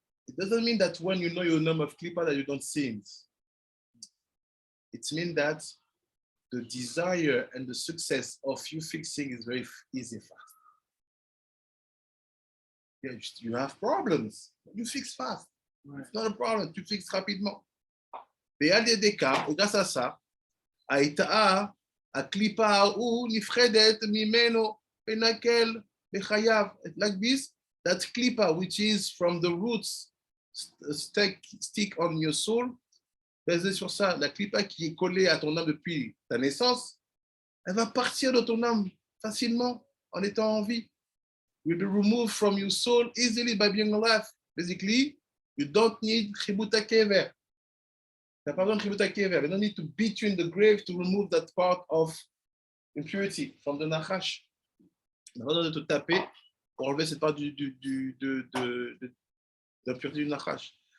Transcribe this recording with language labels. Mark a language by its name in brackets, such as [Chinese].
[English] It doesn't mean that when you know your name of clipper that you don't sin. It means that the desire and the success of you fixing is very easy, fast. You have problems, you fix fast. It's not a problem, [French] tu fixes rapidement. Mais il y a des cas où grâce à ça, [Hebrew] Aïta'a, Aklipa ou Nifredet Mimeno Penakel Mechayav. [English] Like this, that klipa, which is from the roots, stick on your soul, [French] basé sur ça, la klipa qui est collée à ton âme depuis ta naissance, elle va partir de ton âme facilement en étant en vie. [English] Will be removed from your soul easily by being alive. Basically, you don't need chibuta kever. [French] Tu n'as pas besoin de chibuta kever. [English] You don't need to beat you in the grave to remove that part of impurity from the nachash. [French] Tu n'as pas besoin de te taper pour enlever cette part d'impureté du nachash.